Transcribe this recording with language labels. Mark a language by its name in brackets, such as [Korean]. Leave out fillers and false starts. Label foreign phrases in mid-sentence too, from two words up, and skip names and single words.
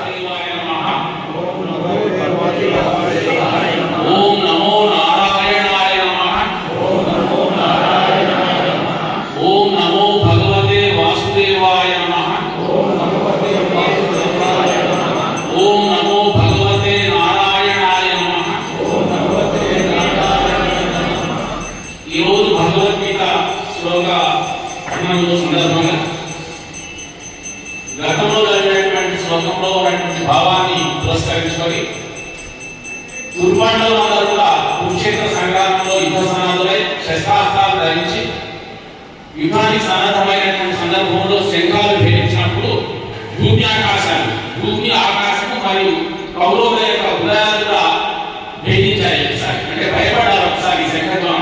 [Sanskrit] ओम नमो नारायणाय नमः। ओम नमो भगवते वासुदेवाय नमः। ओम नमो भगवते नारायणाय नमः। [Telugu] ఈ రోజు భగవద్గీత శ్లోక పఠనంలో సందర్భంగా గతంలో జరిగినటువంటి శ్లోకంలో ఉన్నటువంటి భావాన్ని పురస్కరించుకొని దుర్బంధులందరూ కూడా కురుక్షేత్ర సంగ్రామంలో యుద్ధ సన్నద్ధులై శస్త్రాస్త్రాలు ధరించి యుద్ధానికి సన్నద్ధమైనటువంటి సందర్భంలో శంఖాలు భేదించినప్పుడు డ్యూటీ భూమి ఆకాశాలు, భూమి ఆకాశము మరియు కౌరవుల యొక్క ఉదయాలు కూడా భేదించాయి ఒకసారి, అంటే భయపడ్డారు ఒకసారి శంఖధ్వనం.